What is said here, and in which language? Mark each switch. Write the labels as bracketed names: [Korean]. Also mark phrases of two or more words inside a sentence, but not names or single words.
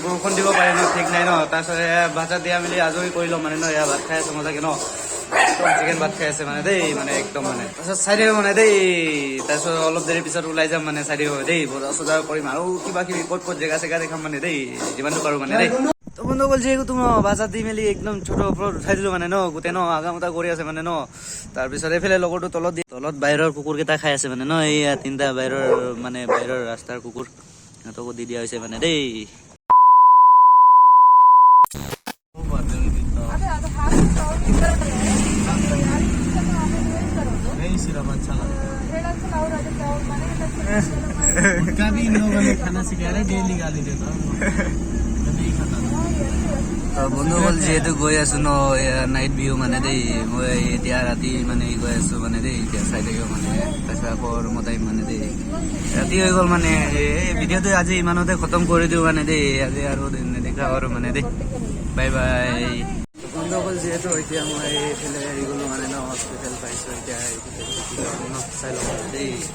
[Assamese] বৰষুণ দিব পাৰে ঠিক নাই তাৰপিছত ভাত চাত দিয়া মেলি আজৰি কৰি ল'ম মানে এয়া ভাত খাই আছো মজাকে চিকেন ভাত খাই আছে মানে দেই মানে একদম মানে তাৰপিছত চাই থাকিব মানে দেই তাৰপিছত অলপ দেৰি পিছত ওলাই যাম মানে চাই থাকিব দেই বজাৰ চজাৰ কৰিম আৰু কিবা কিবি ক'ত জেগা চেগা দেখাম মানে দেই যিমানটো পাৰো মানে দেই তো বন্ধুসকল যিহেতু ভাত দি মেলি একদম ছোট ওপৰত উঠাই দিলো মানে গোটেই আগামতা কৰি আছে মানে তাৰপিছত এইফালে লগৰটো তলত বাহিৰৰ কুকুৰ কেইটা খাই আছে মানে এইয়া তিনিটা বাহিৰৰ ৰাস্তাৰ কুকুৰ সিহঁতকো দি দিয়া হৈছে মানে দেই [Hindi] उनका भी इन लोगों ने खाना सिखाया है डेली गाली देता हूँ नहीं खाता [Assamese] বন্ধুসকল যিহেতু গৈ আছো [English] night view [Assamese] মানে দেই মই এতিয়া ৰাতি মানে গৈ আছো মানে দেই এতিয়া চাই থাকিব মানে তাৰপিছত আকৌ ৰুমত আহিম মানে দেই ৰাতি হৈ গ'ল মানে এই ভিডিঅ'টো আজি ইমানতে খতম কৰি দিওঁ মানে দেই আজি আৰু নেদেখা আৰু মানে দেই [English] bye bye [Assamese] বন্ধুসকল যিহেতু এতিয়া মই এইফালে হেৰি গ'লো মানে হস্পিটেল পাইছো এতিয়া চাই লওঁ দেই